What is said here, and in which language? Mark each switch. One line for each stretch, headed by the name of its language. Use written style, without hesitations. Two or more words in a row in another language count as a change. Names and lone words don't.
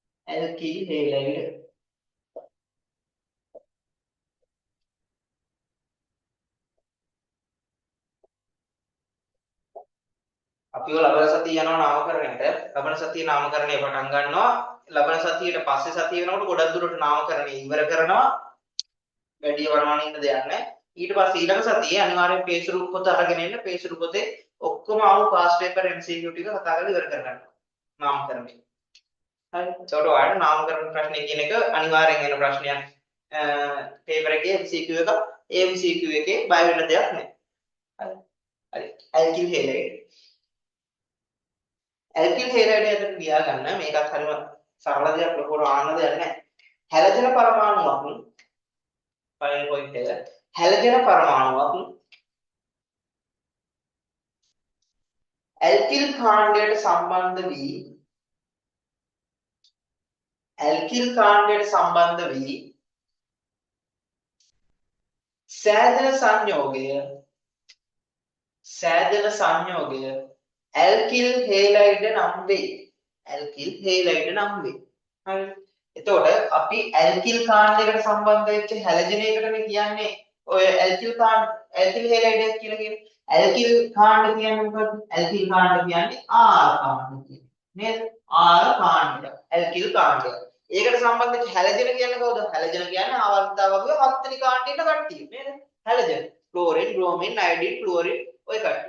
English: alkyl halide.
Sinhala: අපි ඔය ලබන සතිය යනවා නාමකරණයට. ලබන සතිය නාමකරණය පටන් ගන්නවා. ලබන සතියට පස්සේ සතිය වෙනකොට ගොඩක් දුරට නාමකරණය ඉවර කරනවා. වැඩි වරමාන ඉන්න දෙයක් නැහැ. ඊට පස්සේ ඊළඟ සතියේ අනිවාර්යෙන් පේසුරු පොත අරගෙන එන්න. පේසුරු පොතේ ඔක්කොම ආව
English: past paper
Sinhala: MCQ ටික කතා කරලා ඉවර කරගන්න. නාමකරණය. හරි. ඒකට ඔයාලට නාමකරණ ප්‍රශ්නේ කියන එක අනිවාර්යෙන් එන ප්‍රශ්නයක්. පේපර් එකේ MCQ එක MCQ එකේ බය වෙන්න දෙයක් නැහැ. හරි. හරි.
English: alkyl halide. alkyl halide
Sinhala: ඇතුළට ගියා ගන්න මේකත් හරිම සරල දෙයක් ලොකුවට ආන්න දෙයක් නැහැ. හැලජන පරමාණුවක් පළවෙනි පොයින්ට් එක. හැලජන පරමාණුවක් alkyl කාණ්ඩයට සම්බන්ධ වී සෑදෙන සංයෝගය
English: alkyl halide
Sinhala: නම් වේ.
English: alkyl halide
Sinhala: නම් වේ. හරි. එතකොට අපි alkyl කාණ්ඩයකට සම්බන්ධ වෙච්ච හැලජනයකටනේ කියන්නේ ඔය
English: alkyl halide
Sinhala: කියලා කියන්නේ. alkyl කාණ්ඩ කියන්නේ මොකද්ද? alkyl කාණ්ඩ කියන්නේ R කාණ්ඩ කියන්නේ. නේද? R කාණ්ඩ. alkyl කාණ්ඩය. ඒකට සම්බන්ධ වෙච්ච හැලජන කියන්නේ කවුද? හැලජන කියන්නේ ආවර්තිතාව වගේ හත්වෙනි කාණ්ඩේ ඉන්න කට්ටිය. නේද? හැලජන. ක්ලෝරින්, බ්‍රෝමින්, අයඩින්, ක්ලෝරින් ඔය කට්ටිය.